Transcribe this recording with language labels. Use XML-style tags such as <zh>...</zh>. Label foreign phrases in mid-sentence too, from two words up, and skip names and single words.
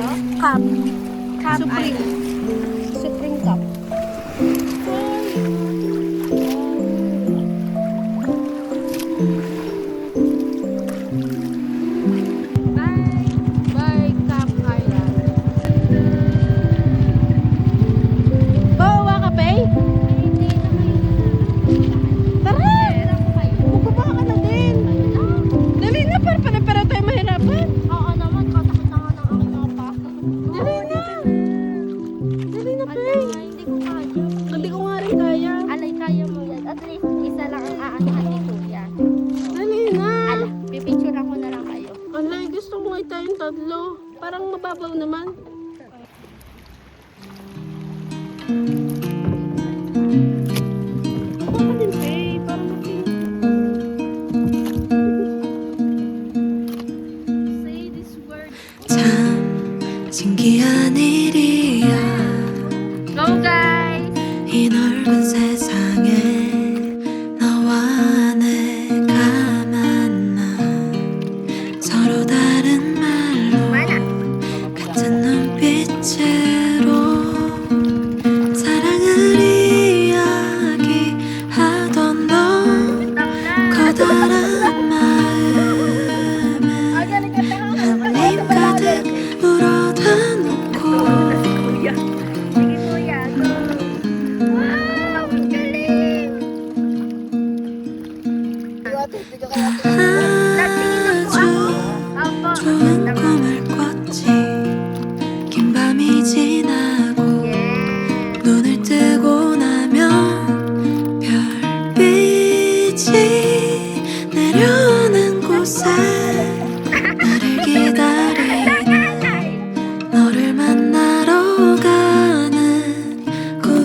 <en>Cup. Cup Supreme. Island. Supreme Cup. Bye. Bye, Cup Island.</en> <tl>Bawa ka, Pei? Tara! Bumaba ka na din. Dali na, para tayo mahirapan. Oo naman, katakot na nga ng aking mga pako. Dali na. Dali na, Pei. Hindi ko kaya. Hindi ko nga rin kaya. Alay, kaya mo yan.</tl> <en>At least,</en> <tl>isa lang ang aanyahan ni Kuya. Dali na. Ala, pipicturean ko na lang kayo. Alay, gusto ko nga tayong tatlo. Parang mababaw naman. Baka ka din, Pei. Parang</tl> <en>Say this word.</en> <ko>참 신기한 일이야</ko> <en>Go, guys!</en> <ko>이 넓은 세상에 너와 내가 만나 서로 다른 말로 같은 눈빛으로 사랑을 이야기하던 너 커다란 마음에 떨림 가득 물어다 놓고</ko> <tl>Sige, Kuya. Go! Wow! Ang galing!</tl> <ko>아주</ko> <tl>Opo.</tl> <ko>좋은 꿈을 꿨지 긴 밤이 지나고</ko> <en>Yeah.</en> <ko>눈을 뜨고 나면 별빛이 내려오는 곳에 나를 기다리는 너를 만나러 가는 꿈</ko>